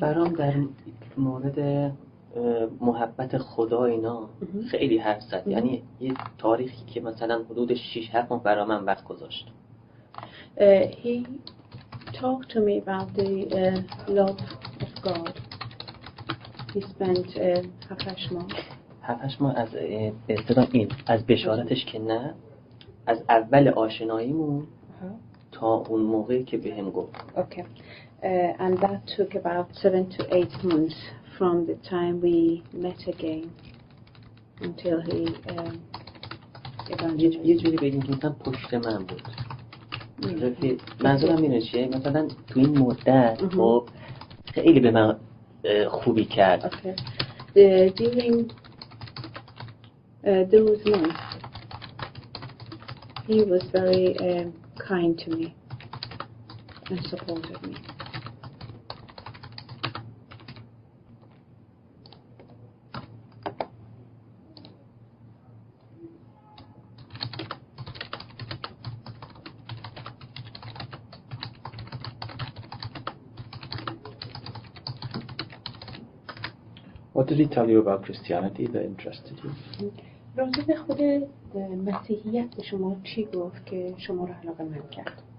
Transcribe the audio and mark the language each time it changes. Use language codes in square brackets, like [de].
[fa] برام در مورد محبت خدا اینا خیلی حرف زد. یعنی یه تاریخی که مثلا حدود 6-7 ماه برای من وقت گذاشت. [en] He talked to me about the love of God. He spent 7-8 ماه. [fa] 7-8 ماه از به اصطلاح این از بشارتش که نه، از اول آشناییمون تا اون موقعی که بهم گفت. [en] Okay. And that took about 7 to 8 months from the time we met again until he evangelized. [fa] یه جوری بگیم که مثلا پشت من بود. منظورم اینه چیه؟ مثلا تو این مدت خب خیلی به من خوبی کرد. [en] Okay. During those months, he was very kind to me and supported me. What did he tell you about Christianity that interested you? [fa] راجع به خود مسیحیت به شما چی گفت که شما رو علاقه‌مند کرد؟